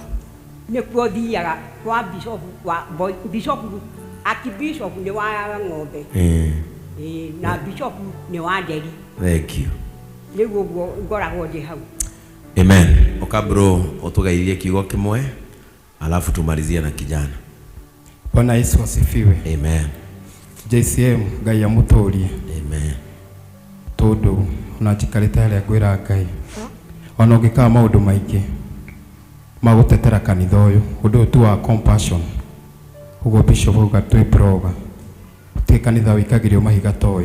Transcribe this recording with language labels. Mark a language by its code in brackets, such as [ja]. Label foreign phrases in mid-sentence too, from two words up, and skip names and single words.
[ki] Nĩkuo thiaga kwa Bishop Archbishop nĩ wa Ng'ombe. Na Bishop nĩ wa Nderi. [en] Thank you. [ki] Rĩu ũguo ngoragwo ndĩ hau. Amen. Oka bro, ũtũgeithie kiugo kĩmwe [sw] alafu tumalizie na kijana. Bwana Yesu asifiwe. Amen. [ki] JCM Ngai amũtũrie. Amen. Tondũ ona njikarĩte harĩa ngwĩra Ngai ona ũngĩkaga maũndũ maingĩ magũtetera kanitha ũyũ ũndũ tu wa compassion. Ũguo Bishop uga twĩ broga tĩ kanitha wĩkagĩrio mahiga ta ũyũ.